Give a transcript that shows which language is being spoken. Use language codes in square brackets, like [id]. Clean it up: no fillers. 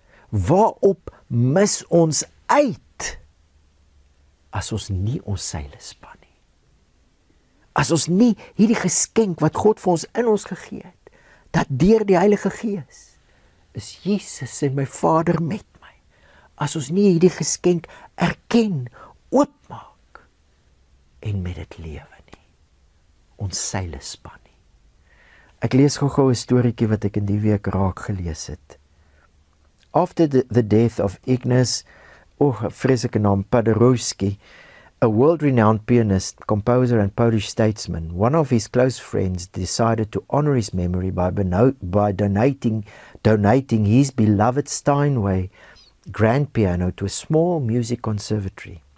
[af] Waarop mis ons uit as ons nie ons seile span nie? As ons nie hierdie geskenk wat God vir ons in ons gegee het, dat deur die Heilige Gees is Jesus en my Vader met my. As ons nie hierdie geskenk erken, oopmaak en met dit lewe, ons seile span nie. Ek lees gou 'n storieetjie wat ek in die week raak gelees het. [en] After the death of Ignaz, [af] vreeslike naam, [en] Paderewski, a world-renowned pianist, composer and Polish statesman, one of his close friends decided to honor his memory by donating his beloved Steinway grand piano to a small music conservatory.